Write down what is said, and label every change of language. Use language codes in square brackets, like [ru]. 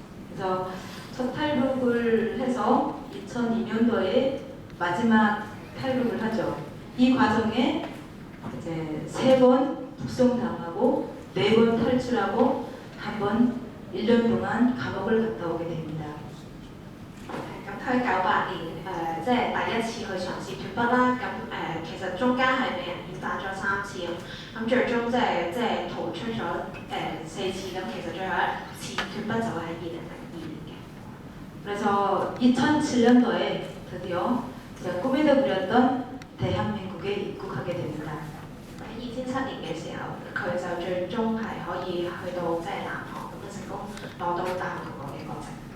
[ko] 그래서 첫 탈북을 해서 2002년도에 마지막 탈북을 하죠. 이 과정에 이제 3번 북송당하고 4번 탈출하고 한 번 1년 동안 감옥을 갔다 오게 됩니다. [yue] 咁佢98年即係第一次去嘗試脱北啦，咁其實中間係俾人遣返咗3次咁最終即係逃出咗4次，咁其實最後一次脱北就係喺2002年嘅。 [ko] 그래서 2007년도에 드디어 제가 꿈에도 그렸던 대한민국에 입국하게 됩니다. [yue] 喺2007年嘅時候，佢就最終係可以去到即係南韓咁樣成功攞到大韓國嘅國籍。